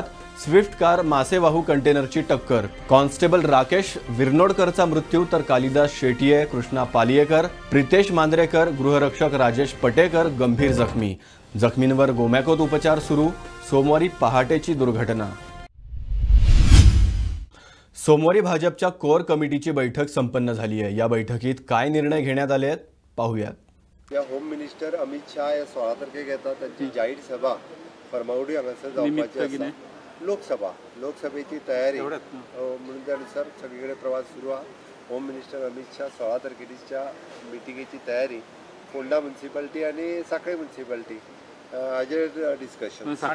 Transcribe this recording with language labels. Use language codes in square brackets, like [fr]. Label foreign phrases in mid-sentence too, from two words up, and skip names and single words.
[mr] स्विफ्ट कार मासेवाहू कंटेनरची टक्कर. कॉन्स्टेबल राकेश विरनोडकरचा मृत्यू तर कालिदास शेटिये, कृष्णा पालियेकर, प्रितेश मांद्रेकर, गृहरक्षक राजेश पटेकर गंभीर जखमी. जखमींवर गोमॅकोत उपचार सुरू. सोमवारी पहाटेची दुर्घटना. सोमवारी भाजपच्या कोर कमिटीची बैठक संपन्न झाली आहे. या बैठकीत काय निर्णय घेण्यात आले आहेत पाहूयात. [kok] या [en] Home Minister [kok] अमित शाह या 16 तारखेक येता. त्यांची जाहीर सभा फर्मागुडी हांगासर जावपाची आसा. [mr] लोकसभेची तयारी म्हणून त्यानुसार सगळीकडे प्रवास सुरू आहे. [en] Home Minister [kok] अमित शाह 16 तारखेच्या मिटिंगेची तयारी फोंडा म्युनिसिपालिटी आणि साखळी म्युनिसिपालिटी हाजेर डिस्कशन.